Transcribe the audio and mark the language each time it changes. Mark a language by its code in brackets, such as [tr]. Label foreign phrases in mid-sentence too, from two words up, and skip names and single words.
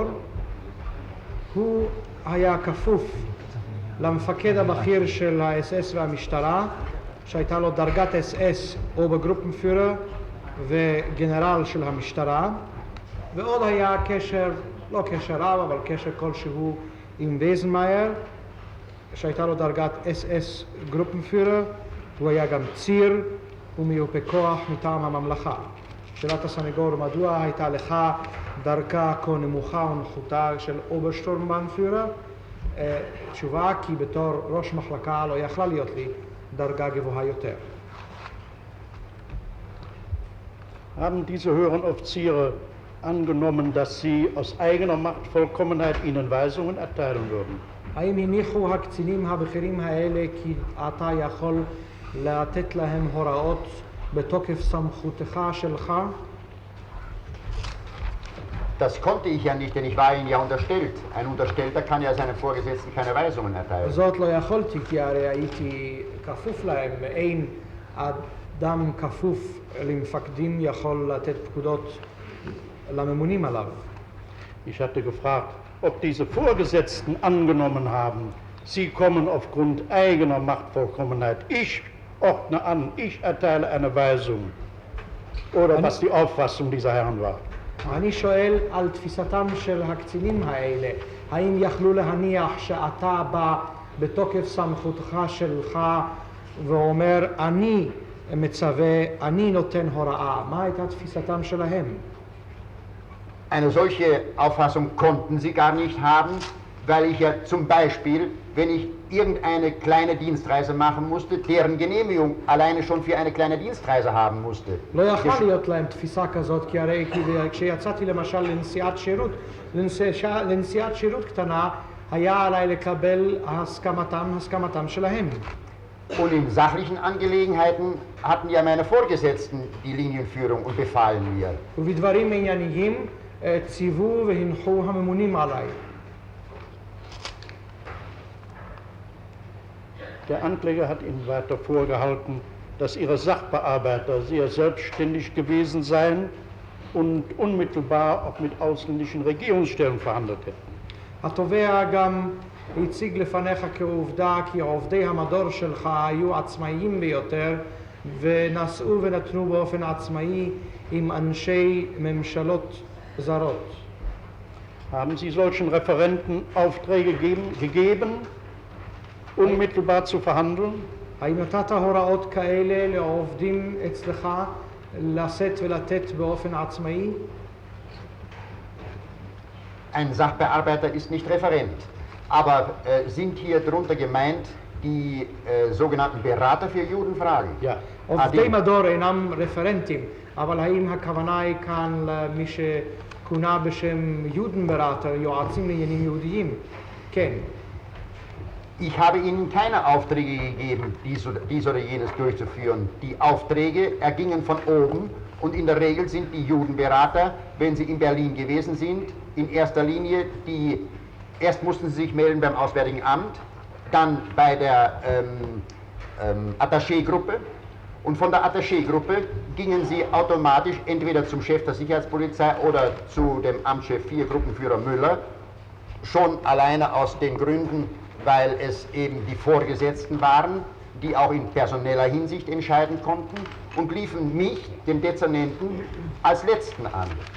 [he] הוא היה כפוף למפקד הבכיר של ה-SS והמשטרה, שהייתה לו דרגת SS אוברגרופנפיורר וגנרל של המשטרה, ועוד היה קשר, לא קשר רב, אבל קשר כלשהו עם וייזנמאייר, שהייתה לו דרגת SS גרופנפיורר, הוא היה גם ציר ומיופה כוח מטעם הממלכה. שאלת הסניגור, מדוע הייתה לך דרגה כה נמוכה ונחותה של אוברשטורמבנפיורר? תשובה, כי בתור ראש מחלקה לא יכלה להיות לי דרגה גבוהה יותר. [de] Haben diese höheren Offiziere angenommen, dass Sie aus eigener Machtvollkommenheit ihnen Weisungen erteilen würden? [he] האם הניחו הקצינים הבכירים האלה כי אתה יכול לתת להם הוראות בתוקף סמכותך שלך? [de] Das konnte ich ja nicht, denn ich war Ihnen ja unterstellt. Ein Unterstellter kann ja seinem Vorgesetzten keine Weisungen erteilen. [he] זאת לא יכולתי כי הרי הייתי כפוף להם. אין אדם כפוף למפקדים יכול לתת פקודות לממונים עליו. [de] Ich hatte gefragt, ob diese Vorgesetzten angenommen haben, Sie kommen aufgrund eigener Machtvollkommenheit. Ich ordne an, ich erteile eine Weisung. Oder was die Auffassung dieser Herren war. [he] אני שואל על תפיסתם של הקצינים האלה. האם יכלו להניח שאתה בא בתוקף סמכותך שלך ואומר אני מצווה, אני נותן הוראה? מה הייתה תפיסתם שלהם? [de] Eine solche Auffassung konnten sie gar nicht haben, weil ich ja zum Beispiel, wenn ich irgendeine kleine Dienstreise machen musste, deren Genehmigung alleine schon für eine kleine Dienstreise haben musste. [he] לא יכלה להיות להם תפיסה כזאת, כי הרי כשיצאתי למשל לנסיעת שירות קטנה, היה עליי לקבל הסכמתם שלהם. [de] Und in sachlichen Angelegenheiten hatten ja meine Vorgesetzten die Linienführung und befahlen mir. [he] ובדברים ענייניים ציוו והנחו הממונים עליי. [de] Der Ankläger hat Ihnen weiter vorgehalten, dass Ihre Sachbearbeiter sehr selbstständig gewesen seien und unmittelbar auch mit ausländischen Regierungsstellen verhandelt hätten. [he] התובע גם הציג לפניך כעובדה כי עובדי המדור שלך היו עצמאיים ביותר ונשאו ונתנו באופן עצמאי עם אנשי ממשלות זרות. [de] Haben Sie solchen Referenten Aufträge gegeben, unmittelbar zu verhandeln? [he] האם נתת הוראות כאלה לעובדים אצלך לשאת ולתת באופן עצמאי? [de] Ein Sachbearbeiter ist nicht Referent, aber sind hier darunter gemeint die sogenannten Berater für Judenfragen? Ja. [he] עובדי מדור אינם רפרנטים, אבל האם הכוונה היא כאן למי שכונה בשם יודנבראטר, יועצים לעניינים יהודיים? כן. [de] Ich habe Ihnen keine Aufträge gegeben, dies oder jenes durchzuführen. Die Aufträge ergingen von oben und in der Regel sind die Judenberater, wenn sie in Berlin gewesen sind, in erster Linie erst mussten sie sich melden beim Auswärtigen Amt, dann bei der Attaché-Gruppe und von der Attaché-Gruppe gingen sie automatisch entweder zum Chef der Sicherheitspolizei oder zu dem Amtschef 4 Gruppenführer Müller, schon alleine aus den Gründen, weil es eben die Vorgesetzten waren, die auch in personeller Hinsicht entscheiden konnten und liefen mich, den Dezernenten, als Letzten an.